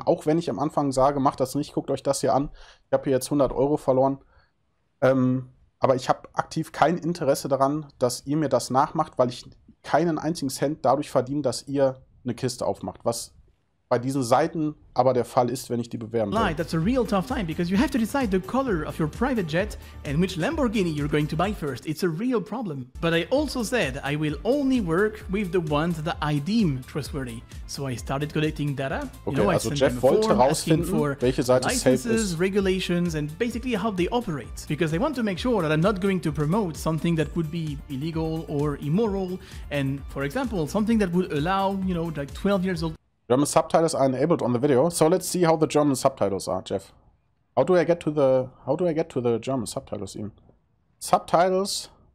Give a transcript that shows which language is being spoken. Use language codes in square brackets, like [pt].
[de] Auch wenn ich am Anfang sage, macht das nicht, guckt euch das hier an. Ich habe hier jetzt 100 Euro verloren. Aber ich habe aktiv kein Interesse daran, dass ihr mir das nachmacht, weil ich keinen einzigen Cent dadurch verdiene, dass ihr eine Kiste aufmacht. Was bei diesen Seiten aber der Fall ist, wenn ich die bewerben will. [en] That's a real tough time because you have to decide the color of your private jet and which Lamborghini you're going to buy first. It's a real problem. But I also said I will only work with the ones that I deem trustworthy. So I started collecting data. [de] Okay, also Jeff wollte herausfinden, welche Seite safe ist. [en] Regulations and basically how they operate. Because I want to make sure that I'm not going to promote something that would be illegal or immoral. And for example, something that would allow, like 12 years old. German subtitles are enabled on the video, so let's see how the German subtitles are, Jeff. How do I get to the German subtitles even? Subtitles?